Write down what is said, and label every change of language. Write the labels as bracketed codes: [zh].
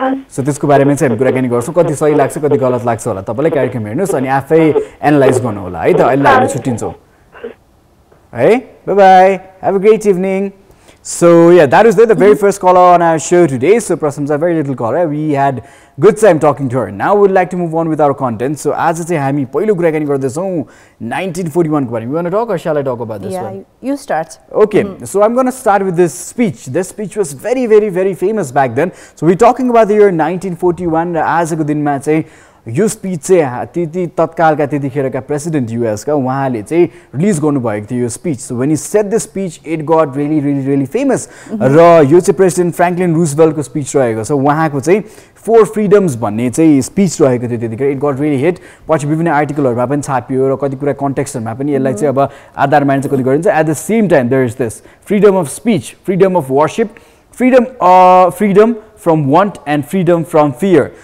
[ne] So त्यसको बारेमा चाहिँ हामी कुराकानी गर्छौँ. कति सही लाग्छ कति गलत लाग्छ होला तपाईँलाई कार्यक्रम हेर्नुहोस् अनि आफै एनालाइज गर्नु होला है त. अहिले हामी छुट्टिन्छौँ है. [en] Bye bye, have a great evening. So yeah, that is the very first caller on our show today. So Prasamsa, very little caller. We had good time talking to her. Now we'd like to move on with our content. So as it's a hami, [ne] पहिलो कुराकानी गर्दैछौँ 1941 को बारेमा. [en] You want to talk or shall I talk about this one? Yeah, you start. Okay, so I'm going to start with this speech. This speech was very famous back then. So we're talking about the year 1941. [ne] आजको दिनमा चाहिँ यो speech चाहिँ त्यति तत्कालका त्यतिखेरका president US का उहाँले चाहिँ release गर्नुभएको थियो यो speech [en] so when he said the speech it got really famous [ne] र यो चाहिँ प्रेसिडेन्ट फ्र्याङ्कलिन रुजवेल्टको स्पिच रहेको छ उहाँको चाहिँ 4 फ्रिडम्स भन्ने चाहिँ स्पिच रहेको थियो त्यतिखेर [en] it got really hit [ne] पछि विभिन्न आर्टिकलहरुमा पनि छापियो र कति कुरा कन्टेक्स्टहरुमा पनि यसलाई चाहिँ अब आधार मानेर चाहिँ कति गरिन्छ [en] At the same time there is this freedom of speech freedom of worship freedom from want and freedom from fear.